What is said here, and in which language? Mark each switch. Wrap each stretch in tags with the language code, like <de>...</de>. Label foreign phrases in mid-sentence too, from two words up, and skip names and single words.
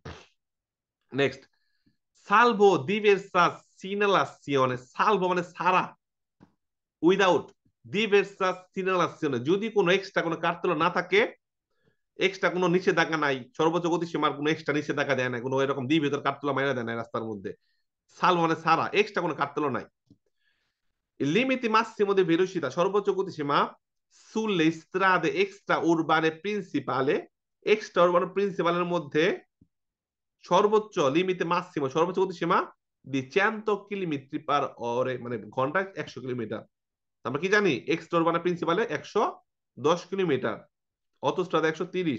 <bn>নেক্সট,</bn> <it>salvo diversa segnalazione,</it> <bn>সালভো মানে সারা, উইদাউট,</bn> <it>diversa segnalazione</it> <bn>যদি কোনো এক্সট্রা কোনো কার্তেল না থাকে, এক্সট্রা কোনো নিষেধাজ্ঞা নাই, সর্বোচ্চ গতিসীমার কোনো এক্সট্রা নিষেধাজ্ঞা দেয় না, কোনো এরকম দ্বীপ ভেতর কাটতলা মাইরা দেয় না রাস্তার মধ্যে, সাল মানে সারা, এক্সট্রা কোনো কাটতলা নাই।</bn> <it>limiti massimi di velocità</it> <bn>সর্বোচ্চ গতিসীমা,</bn> <it>সুlle strade extra urbane principale,</it> <bn>এক্সট্রা উরবান প্রিন্সিপালের মধ্যে সর্বোচ্চ,</bn> <it>limite massimo</it> <bn>সর্বোচ্চ গতিসীমা, দি 100 কিলোমিটার</bn> <it>per ora</it> <bn>মানে ঘন্টায় 100 কিলোমিটার। আমরা কি জানি, এক্সট্রা উরবান প্রিন্সিপালে 110 কিলোমিটার, অটোস্ট্রাদা 130।</bn>